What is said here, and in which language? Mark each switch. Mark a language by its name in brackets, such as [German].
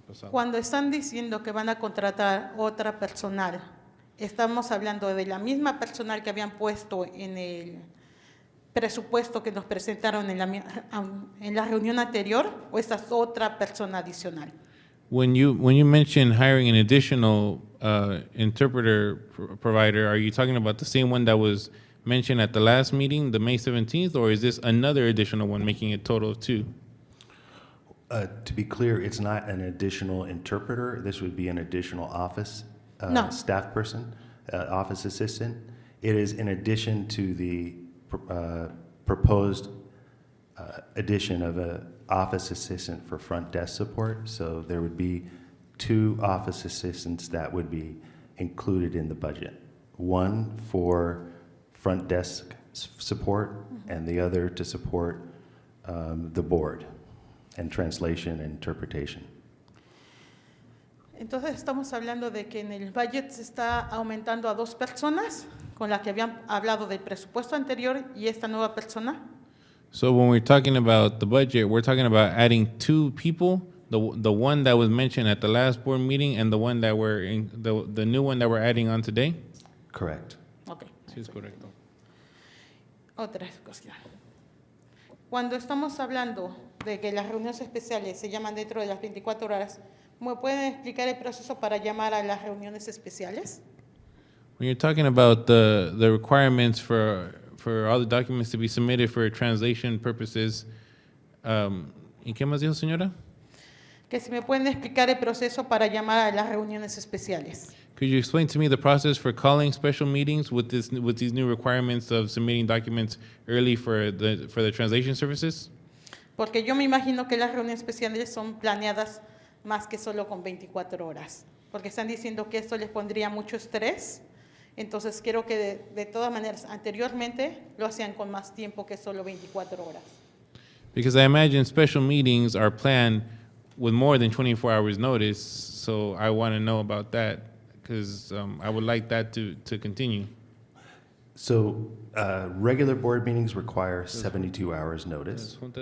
[Spanish] Cuando están diciendo que van a contratar otra personal, ¿estamos hablando de la misma personal que habían puesto en el presupuesto que nos presentaron en la reunión anterior, o esta es otra persona adicional? [English] When you mention hiring an additional interpreter provider, are you talking about the same one that was mentioned at the last meeting, the May 17th, or is this another additional one, making a total of two? To be clear, it's not an additional interpreter. This would be an additional office No. staff person, office assistant. It is in addition to the proposed addition of an office assistant for front desk support. So there would be two office assistants that would be included in the budget. One for front desk support, and the other to support the board and translation and interpretation. [Spanish] Entonces estamos hablando de que en el budget se está aumentando a dos personas, con la que habían hablado del presupuesto anterior y esta nueva persona. [English] So when we're talking about the budget, we're talking about adding two people, the one that was mentioned at the last board meeting and the one that the new one that we're adding on today? Correct. Ok. [Spanish] Sí, es correcto. Otra cuestión. Cuando estamos hablando de que las reuniones especiales se llaman dentro de las 24 horas, ¿me pueden explicar el proceso para llamar a las reuniones especiales? [English] When you're talking about the requirements for all the documents to be submitted for translation purposes, [Spanish] ¿Y qué más dijo, señora? Que si me pueden explicar el proceso para llamar a las reuniones especiales. [English] Could you explain to me the process for calling special meetings with these new requirements of submitting documents early for the translation services? [Spanish] Porque yo me imagino que las reuniones especiales son planeadas más que solo con 24 horas. Porque están diciendo que esto les pondría mucho estrés. Entonces quiero que de todas maneras, anteriormente lo hacían con más tiempo que solo 24 horas. [English] Because I imagine special meetings are planned with more than 24 hours notice, so I want to know about that, because I would like that to continue. So regular board meetings require 72 hours notice.